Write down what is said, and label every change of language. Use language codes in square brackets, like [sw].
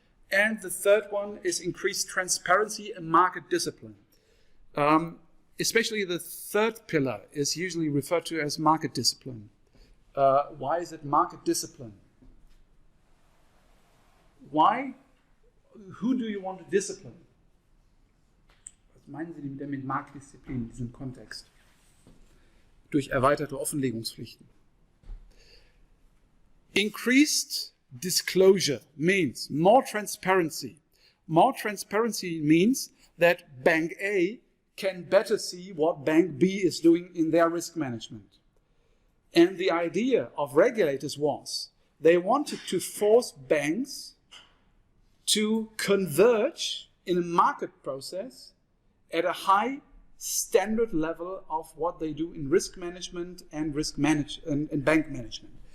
[en] And the third one is increased transparency and market discipline. Especially the third pillar is usually referred to as market discipline. Why is it market discipline? Why? Who do you want to discipline? [de] Was meinen Sie denn mit Marktdisziplin in diesem Kontext? Durch erweiterte Offenlegungspflichten. [en] Increased disclosure means more transparency. More transparency means that Bank A can better see what Bank B is doing in their risk management. And the idea of regulators was they wanted to force banks to converge in a market process at a high standard level of what they do in risk management and and bank management.